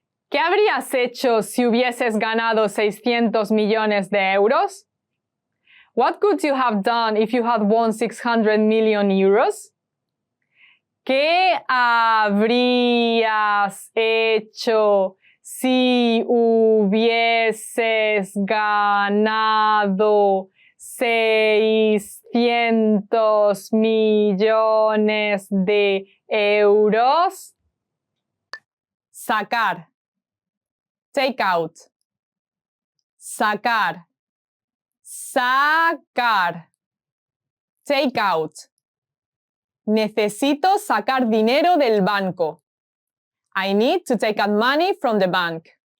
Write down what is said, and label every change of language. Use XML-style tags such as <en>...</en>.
<es>¿Qué habrías hecho si hubieses ganado 600 millones de euros?</es> <en>What could you have done if you had won 600 million euros?</en> <es>¿Qué habrías hecho si hubieses ganado 600 millones de euros? Sacar.</es> <en>Take out.</en> <es>Sacar.</es> <en>Sacar. Take out.</en> <es>Necesito sacar dinero del banco.</es> <en>I need to take out money from the bank.</en>